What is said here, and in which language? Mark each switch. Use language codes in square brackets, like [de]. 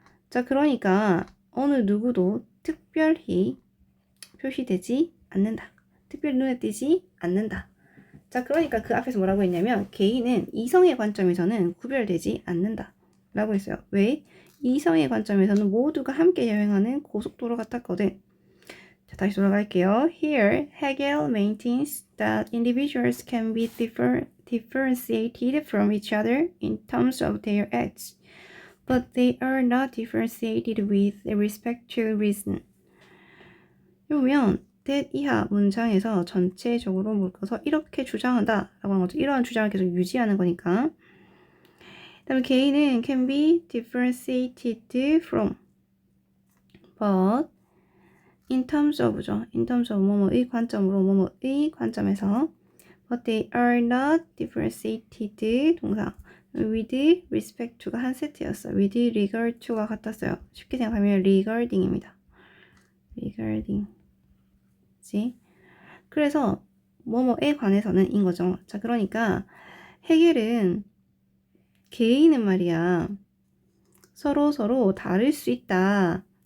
[ko] 자, 그러니까 어느 누구도 특별히 표시되지 않는다. 특별히 눈에 띄지 않는다. 자, 그러니까 그 앞에서 뭐라고 했냐면 개인은 이성의 관점에서는 구별되지 않는다. 라고 했어요. 왜? 이성의 관점에서는 모두가 함께 여행하는 고속도로 같았거든. 자, 다시 돌아갈게요. [en] Here, Hegel maintains that individuals can be differentiated from each other in terms of their acts, but they are not differentiated with respect to reason. [ko] 그러면 that 이하 문장에서 전체적으로 묶어서 이렇게 주장한다 라고 하는 거죠. 이러한 주장을 계속 유지하는 거니까. 그 다음에 개인은 [en] can be differentiated from but in terms of죠. in terms of [ko] 뭐뭐의 관점으로 뭐뭐의 관점에서 [en] but they are not differentiated [ko] 동사 [en] with respect to가 [ko] 한 세트였어요. [en] with regard to가 [ko] 같았어요. 쉽게 생각하면 regarding입니다. regarding 그래서 뭐뭐에 관해서는 인 거죠. 자, 그러니까 해겔은 개인은 말이야 서로 다를 수 있다.